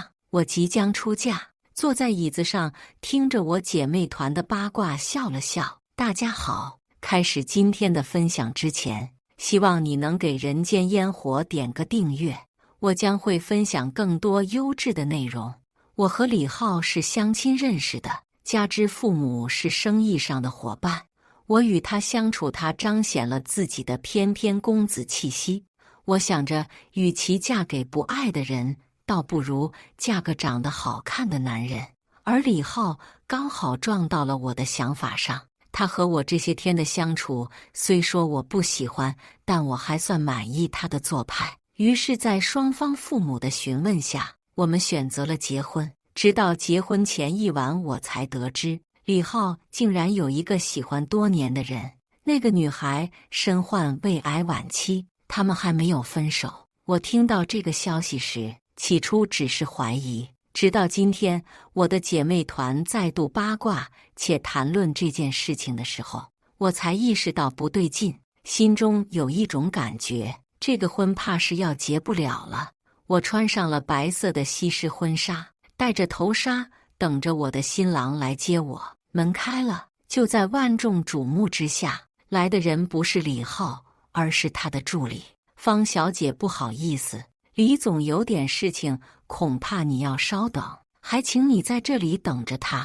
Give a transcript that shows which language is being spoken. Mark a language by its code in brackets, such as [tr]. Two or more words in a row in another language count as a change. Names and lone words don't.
[zh] 我即將出嫁，坐在椅子上，聽着我姐妹團的八卦，笑了笑。大家好，開始今天的分享之前，希望你能給人間煙火點個訂閱。我將會分享更多優質的內容。我和李浩是相親認識的，加之父母是生意上的夥伴，我與他相處，他彰顯了自己的翩翩公子氣息。我想着，與其嫁給不愛的人，倒不如嫁個長得好看的男人。而李浩剛好撞到了我的想法上。他和我這些天的相處，雖說我不喜歡，但我還算滿意他的做派。於是，在雙方父母的詢問下，我們選擇了結婚。直到結婚前一晚，我才得知，李浩竟然有一個喜歡多年的人。那個女孩身患胃癌晚期。他們還沒有分手。我聽到這個消息時，起初只是懷疑，直到今天，我的姐妹團再度八卦且談論這件事情的時候，我才意識到不對勁，心中有一種感覺，這個婚怕是要結不了了。我穿上了白色的西式婚紗，戴着頭紗，等着我的新郎來接我。門開了，就在萬眾矚目之下，來的人不是李浩，而是他的助理。方小姐，不好意思，李總有點事情，恐怕你要稍等，還請你在這裡等着他。